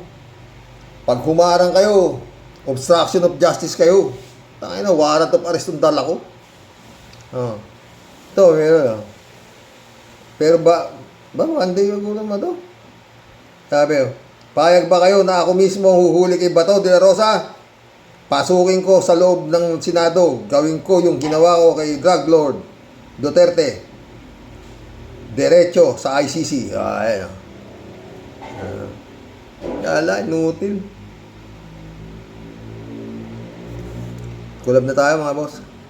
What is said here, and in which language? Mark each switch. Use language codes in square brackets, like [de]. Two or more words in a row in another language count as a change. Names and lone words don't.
[tl] Pag humarang kayo, [en] obstruction of justice [tl] kayo. Tangin na, [en] warrant of arrest [tl] ang dala ko. Ito, meron. Pero hindi yung gulang mo to. Sabi, payag ba kayo na ako mismo huhuli kay Bato de la Rosa? Pasukin ko sa loob ng Senado. Gawin ko yung ginawa ko kay [en] Drug Lord [tl] Duterte. Diretso sa ICC. Ayan. Kala, inutil. Kulab na tayo mga boss.